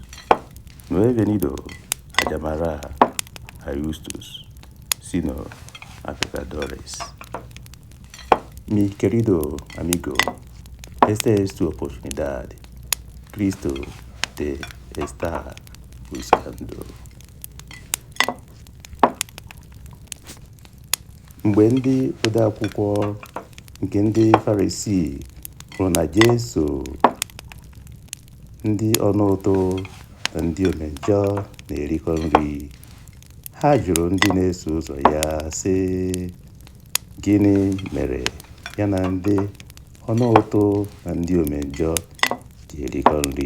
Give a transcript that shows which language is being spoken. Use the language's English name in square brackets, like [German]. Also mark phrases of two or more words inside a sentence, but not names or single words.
[Spanish] No he venido a llamar a justos, sino a pecadores. Mi querido amigo, esta es tu oportunidad. Cristo te está buscando. [Igbo] Mgbe ndị odeakwụkwọ nke ndị Farisii hụrụ na Jesu ndị ọnụ ụtụ na ndị omejọ na-erikọ nri, ha jụrụ ndị na-eso ụzọ ya sị, gịnị mere ya na ndị ọnụ ụtụ na ndị omejọ ji erikọ nri?